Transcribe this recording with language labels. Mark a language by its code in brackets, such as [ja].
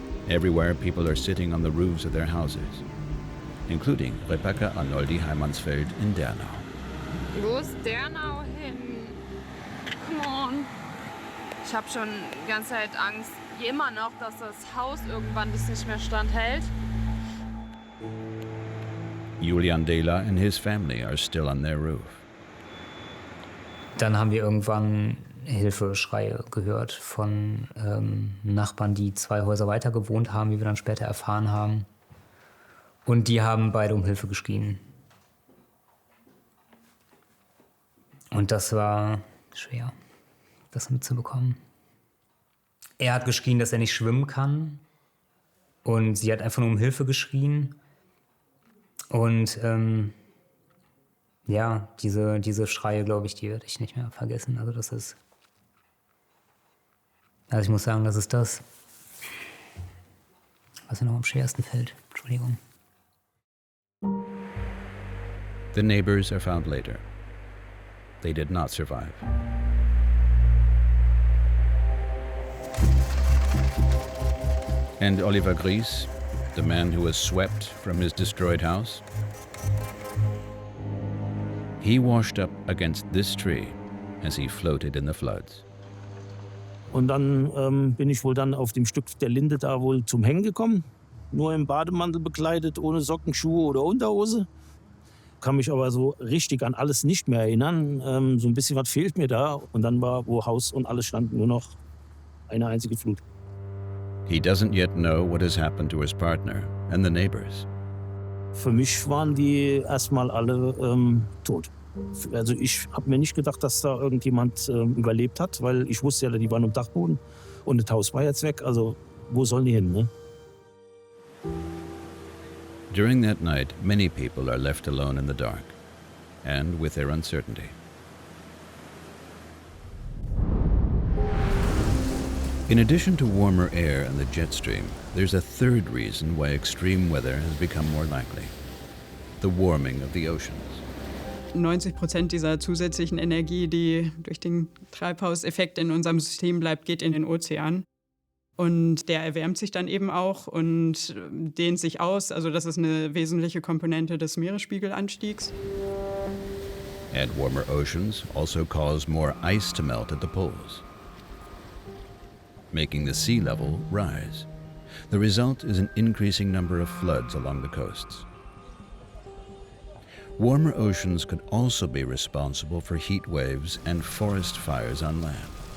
[en] Everywhere, people are sitting on the roofs of their houses, including Rebecca Arnoldi Heimansfeld in Dernau. [de] Wo ist Dernau hin? [en] Come on. [de] Ich habe schon die ganze Zeit Angst, immer noch, dass das Haus irgendwann das nicht mehr standhält. [en] Julian Dela and his family are still on their roof. [de] Dann haben wir irgendwann Hilfeschreie gehört von Nachbarn, die 2 Häuser weiter gewohnt haben, wie wir dann später erfahren haben. Und die haben beide um Hilfe geschrien. Und das war schwer, das mitzubekommen. Er hat geschrien, dass er nicht schwimmen kann. Und sie hat einfach nur um Hilfe geschrien. Und ja, diese Schreie, glaube ich, die werde ich nicht mehr vergessen. Also ich muss sagen, das ist das, was mir noch am schwersten fällt. Entschuldigung. [en] The neighbors are found later. They did not survive. And Oliver Gries, the man who was swept from his destroyed house, he washed up against this tree as he floated in the floods. [de] Und dann bin ich wohl dann auf dem Stück der Linde da wohl zum Hängen gekommen. Nur im Bademantel bekleidet, ohne Socken, Schuhe oder Unterhose. Kann mich aber so richtig an alles nicht mehr erinnern. So ein bisschen was fehlt mir da. Und dann war, wo Haus und alles standen, nur noch eine einzige Flut. [en] He doesn't yet know what has happened to his partner and the neighbors. [de] Für mich waren die erstmal alle tot. Also ich habe mir nicht gedacht, dass da irgendjemand überlebt hat, weil ich wusste ja, die waren im Dachboden und das Haus war jetzt weg. Also wo sollen die hin, ne? [en] During that night, many people are left alone in the dark and with their uncertainty. In addition to warmer air and the jet stream, there's a third reason why extreme weather has become more likely: the warming of the oceans. [de] 90% dieser zusätzlichen Energie, die durch den Treibhauseffekt in unserem System bleibt, geht in den Ozean. Und der erwärmt sich dann eben auch und dehnt sich aus. Also das ist eine wesentliche Komponente des Meeresspiegelanstiegs. [en] And warmer oceans also cause more ice to melt at the poles, making the sea level rise. The result is an increasing number of floods along the coasts. Warmer oceans could also be responsible for heat waves and forest fires on land.